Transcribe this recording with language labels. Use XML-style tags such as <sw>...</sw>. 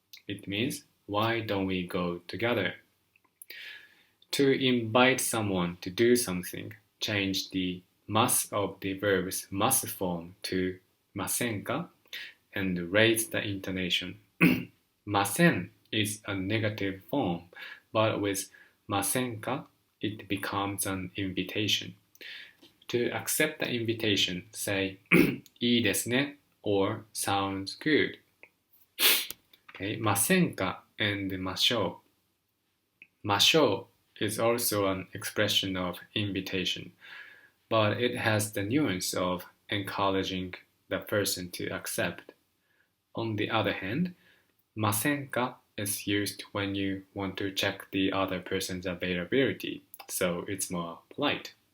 <en>It means, why don't we go together? To invite someone to do something, change the must of the verb's must form to ませんか and raise the intonation. ません is a negative form, but with ませんか it becomes an invitation. To accept the invitation, say</en> <ja>いいですね</ja> <en>or sounds good. Okay, ませんか and ましょう。ましょう is also an expression of invitation, but it has the nuance of encouraging the person to accept. On the other hand, ませんか is used when you want to check the other person's availability, so it's more polite.</en>